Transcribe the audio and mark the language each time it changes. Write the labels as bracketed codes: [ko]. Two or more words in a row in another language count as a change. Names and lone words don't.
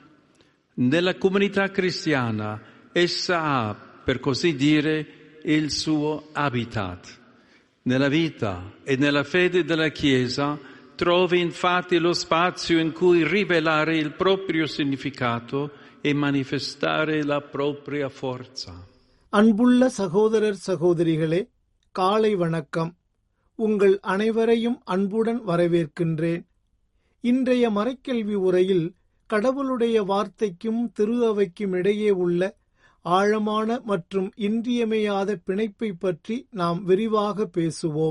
[it] Nella comunità cristiana essa ha, per così dire, il suo habitat. Nella vita e nella fede della Chiesa trovi infatti lo spazio in cui rivelare il proprio significato e manifestare la propria forza. [ta] அன்புள்ள சகோதரர் சகோதரிகளே, காலை வணக்கம். உங்கள் அனைவரையும் அன்புடன் வரவேற்கின்றேன். இன்றைய மறைக்கல்வி உரையில் கடவுளுடைய வார்த்தைக்கும் திரு அவைக்கும் இடையே உள்ள ஆழமான மற்றும் இன்றியமையாத பிணைப்பை பற்றி நாம் விரிவாக பேசுவோம்.